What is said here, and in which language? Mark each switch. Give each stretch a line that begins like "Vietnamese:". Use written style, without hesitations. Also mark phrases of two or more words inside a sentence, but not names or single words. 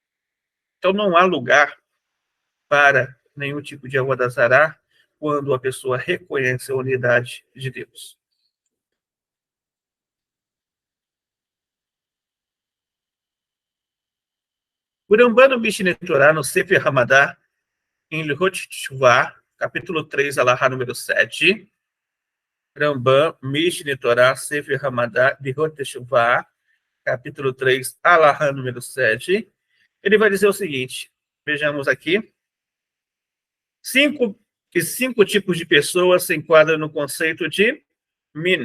Portuguese: Então, não há lugar para nenhum tipo de avodazará quando a pessoa reconhece a unidade de Deus. O Rambam Mishneh Torah, no Sefer Hamadá, em Ilhot Teshuvah, capítulo 3, alahá número 7. Rambam Mishneh Torah, Sefer Hamadá, Ilhot Teshuvah, capítulo 3, alahá número 7. Ele vai dizer o seguinte, vejamos aqui. Cinco tipos de pessoas se enquadram no conceito de min.